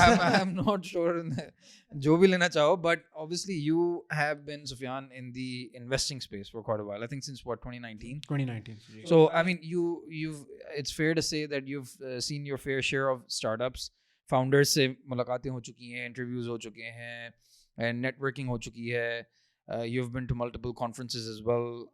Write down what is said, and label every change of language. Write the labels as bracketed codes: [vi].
[en] yeah, I'm not sure [ur] جو بھی لینا چاہو, [en] but obviously you have been, Sufyan, in the investing space for quite a while. I think since what, 2019. So I mean you've it's fair to say that you've seen your fair share of startups. [ur] Founders سے ملاقاتیں ہو چکی ہیں, interviews ہو چکے ہیں, and networking ہو چکی ہے. [en] You've been to multiple conferences as well.